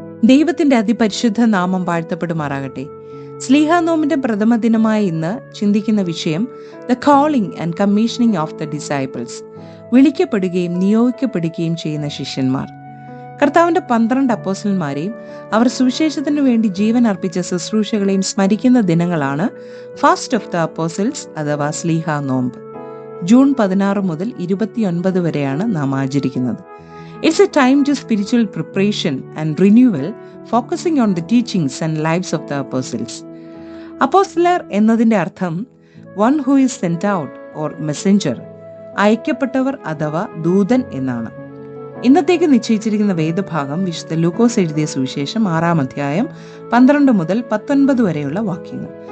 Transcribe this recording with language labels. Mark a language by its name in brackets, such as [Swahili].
[Malayalam] ദൈവത്തിന്റെ അതിപരിശുദ്ധ നാമം വാഴ്ത്തപ്പെടുമാറാകട്ടെ. സ്ലീഹാ നോമ്പിന്റെ പ്രഥമ ദിനമായ ഇന്ന് ചിന്തിക്കുന്ന വിഷയം [English] the calling and commissioning of the disciples, [Malayalam] വിളിക്കപ്പെടുകയും നിയോഗിക്കപ്പെടുകയും ചെയ്യുന്ന ശിഷ്യന്മാർ. കർത്താവിന്റെ 12 അപ്പോസ്റ്റലന്മാരെയും അവർ സുവിശേഷത്തിനു വേണ്ടി ജീവൻ അർപ്പിച്ച ശുശ്രൂഷകളെയും സ്മരിക്കുന്ന ദിനങ്ങളാണ് [English] fast of the apostles [Malayalam] അഥവാ സ്ലീഹാ നോമ്പ്. ജൂൺ 16 മുതൽ 29 വരെയാണ് നാം ആചരിക്കുന്നത്. [English] It's a time to spiritual preparation and renewal, focusing on the teachings and lives of the apostles. [Malayalam] അപ്പോസ്റ്റലർ എന്നതിന്റെ അർത്ഥം [English] one who is sent out or messenger, [Malayalam] അയക്കപ്പെട്ടവർ അഥവാ ദൂതൻ എന്നാണ്. ഇന്നത്തേക്ക് നിശ്ചയിച്ചിരിക്കുന്ന വേദഭാഗം വിശുദ്ധ ലൂക്കോസ് എഴുതിയ സുവിശേഷം 6-ാം അധ്യായം 12 മുതൽ 19 വരെയുള്ള വാക്യങ്ങൾ.